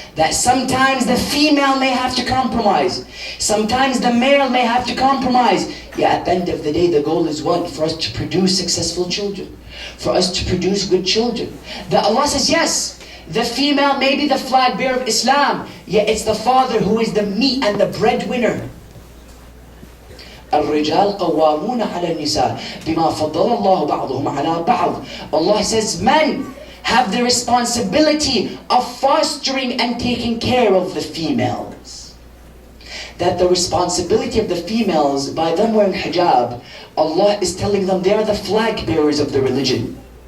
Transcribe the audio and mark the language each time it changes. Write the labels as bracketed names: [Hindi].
[English] That sometimes the female may have to compromise. Sometimes the male may have to compromise. Yet at the end of the day, the goal is what? For us to produce successful children. For us to produce good children. That Allah says, yes, the female may be the flag bearer of Islam, yet it's the father who is the meat and the breadwinner. [Arabic] الرجال قوامون على النساء بما فضل الله بعضهم على بعض. [English] Allah says men have the responsibility of fostering and taking care of the females. That the responsibility of the females, by them wearing hijab, Allah is telling them they are the flag bearers of the religion.